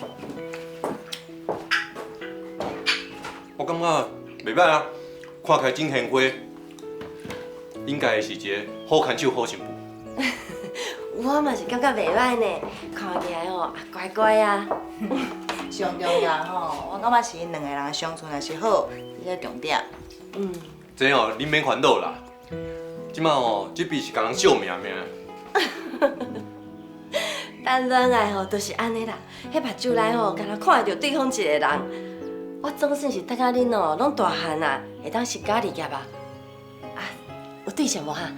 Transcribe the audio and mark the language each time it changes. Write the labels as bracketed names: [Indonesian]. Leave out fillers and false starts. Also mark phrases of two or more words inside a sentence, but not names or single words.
[Min Nan Chinese] 我感觉袂歹啊，看起来真贤惠，应该是一个好看手、好媳妇。我嘛是感觉袂歹呢，看起来吼也乖乖啊。上重要吼，我感觉是因两个人的相处若是好，这个重点。这哦，你免烦恼啦。即摆哦，这边是共人惜命命。咱恋爱吼，就是安尼啦。迄目睭内吼，敢若看会到对方一个人。我总算是等下恁哦，拢大汉啊，会当成家立业啊。啊，有对象无哈？